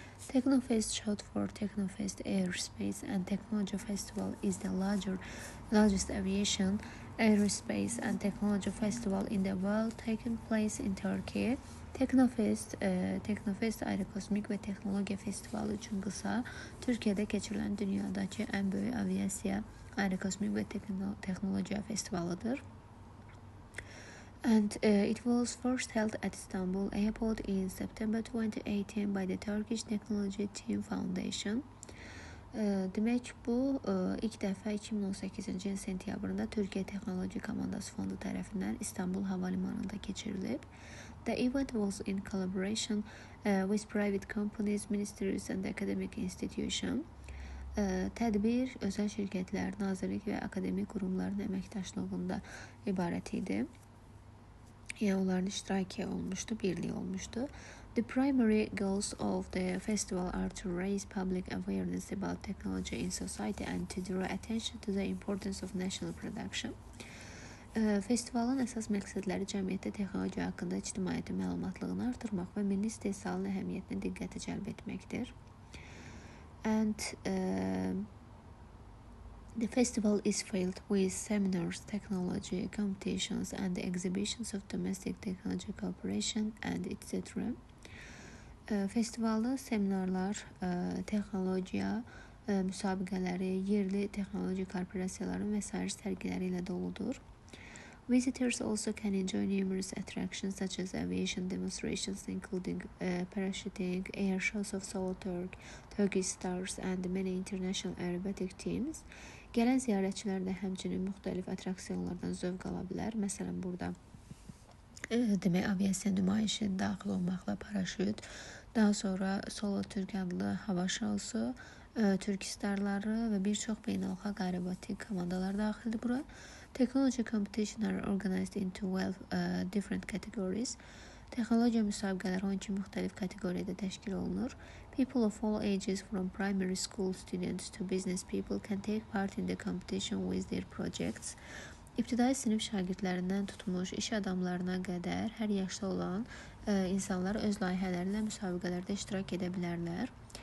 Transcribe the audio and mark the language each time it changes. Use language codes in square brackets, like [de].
[en] Technofest, short for Technofest Aerospace and Technology Festival, is the largest aviation, aerospace and technology festival in the world, taking place in Turkey. [az] Technofest Aerokosmik və Texnologiya Festivalı üçün qısa, Türkiyədə keçirilən dünyadakı ən böyük aviasiya, aerokosmik və texnologiya festivalıdır. [en] And it was first held at Istanbul Airport in September 2018 by the Turkish Technology Team Foundation. [az] Demək bu ilk dəfə 2018-ci ilin sentyabrında Türkiyə Texnoloji Komandası Fondu tərəfindən İstanbul Hava Limanında keçirilib. [en] The event was in collaboration with private companies, ministries and academic institutions. [az] Tədbir özəl şirkətlər, nazirlik və akademik qurumların əməkdaşlığında ibarət idi. Yəni onların iştirakı olmuşdu, birliyi olmuşdu. [en] The primary goals of the festival are to raise public awareness about technology in society and to draw attention to the importance of national production. [az] Festivalın əsas məqsədləri cəmiyyətdə texnologiya haqqında ictimaiyyətin məlumatlığını artırmaq və milli istehsalın əhəmiyyətinə diqqəti cəlb etməkdir. [en] And the festival is filled with seminars, technology competitions and exhibitions of domestic technology cooperation and etc. [az] Festivalı seminarlar, texnologiya müsabiqələri, yerli texnoloji korporasiyaların və sair sərgiləri ilə doludur. [en] Visitors also can enjoy numerous attractions such as aviation demonstrations including parachuting, air shows of Solo Turkish Stars and many international aerobatic teams. [az] Gələn ziyarətçilər də həmçinin müxtəlif attraksiyonlardan zövq ala bilər. Məsələn, burada demək aviasiya nümayişi daxil olmaqla paraşüt, daha sonra Solo Türk adlı hava şousu, Türk starları və bir çox beynəlxalq aerobatik komandalar daxildir bura. [en] Technology competition are organized into 12 different categories. [az] Texnologiya müsabiqələri 12 müxtəlif kateqoriyada təşkil olunur. [en] People of all ages from primary school students to business people can take part in the competition with their projects. [az] İbtidai sinif şagirdlərindən tutmuş iş adamlarına qədər hər yaşda olan insanlar öz layihələrlə müsabiqələrdə iştirak edə bilərlər.